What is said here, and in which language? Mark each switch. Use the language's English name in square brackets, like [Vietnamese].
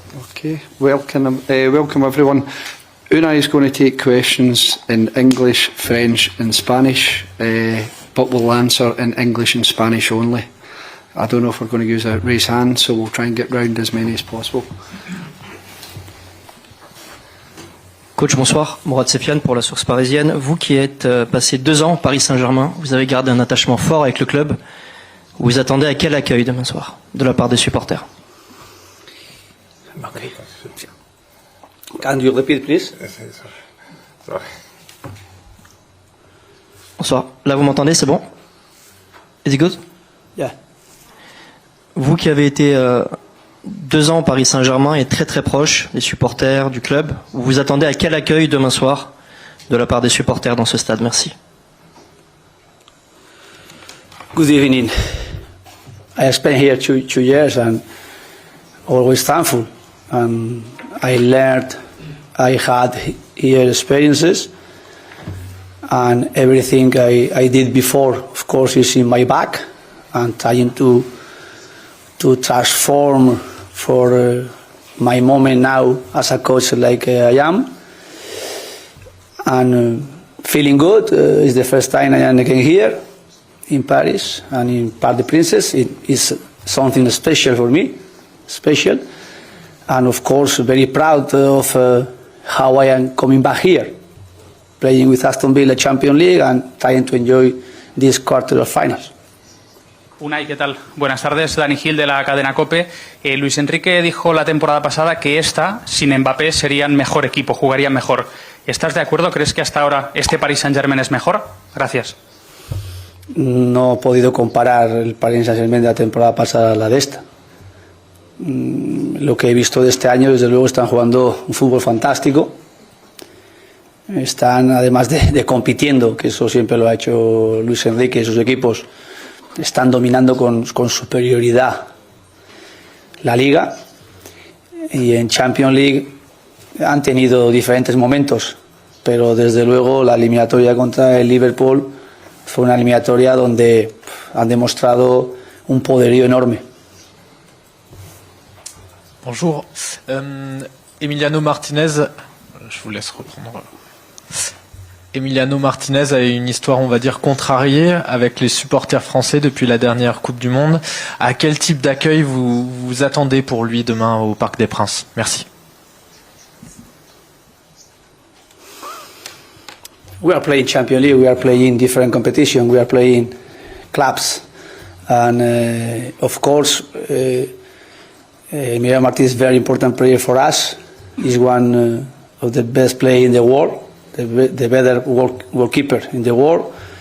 [English] Okay, welcome everyone. Unai is going to take questions in English, French and Spanish, but we'll answer in English and Spanish only. I don't know if we're going to use a raise hand, so we'll try and get round as many as possible. [French] Coach, bonsoir. Mourad Sefiane pour la Source Parisienne. Vous qui êtes passé 2 ans au Paris Saint-Germain, vous avez gardé un attachement fort avec le club. Vous attendez à quel accueil demain soir de la part des supporters? [English] Okay. Can you repeat, please? Sorry. [French] Bonsoir. Là, vous m'entendez? C'est bon? [English] Is it good? Yeah. [French] Vous qui avez été 2 ans au Paris Saint-Germain et très très proche des supporters du club, vous vous attendez à quel accueil demain soir de la part des supporters dans ce stade? Merci. [English] Good evening. I spent here two years and always thankful. And I learned, I had here experiences, and everything I did before, of course, is in my back, and trying to transform for my moment now as a coach like I am. And feeling good. It's the first time I am again here in Paris and in Parc des Princes. It is something special for me, special. And of course, very proud of how I am coming back here, playing with Aston Villa Champions League and trying to enjoy this quarter of finals. [Spanish] Unai, ¿qué tal? Buenas tardes, Dani Gil de la cadena COPE. Luis Enrique dijo la temporada pasada que esta, sin Mbappé, serían mejor equipo, jugarían mejor. ¿Estás de acuerdo? ¿Crees que hasta ahora este Paris Saint-Germain es mejor? Gracias. No he podido comparar el Paris Saint-Germain de la temporada pasada a la de esta. Lo que he visto de este año, desde luego, están jugando un fútbol fantástico. Están, además de compitiendo, que eso siempre lo ha hecho Luis Enrique y sus equipos, están dominando con superioridad la Liga. Y en Champions League han tenido diferentes momentos, pero desde luego la eliminatoria contra el Liverpool fue una eliminatoria donde han demostrado un poderío enorme. [French] Bonjour. Emiliano Martinez, je vous laisse reprendre. Emiliano Martinez a une histoire, on va dire, contrariée avec les supporters français depuis la dernière Coupe du Monde. À quel type d'accueil vous attendez pour lui demain au Parc des Princes? Merci. [English] We are playing Champions League, we are playing different competition, we are playing clubs. And of course, Emiliano Martinez is a very important player for us. He's one of the best players in the world, the better goalkeeper in the world.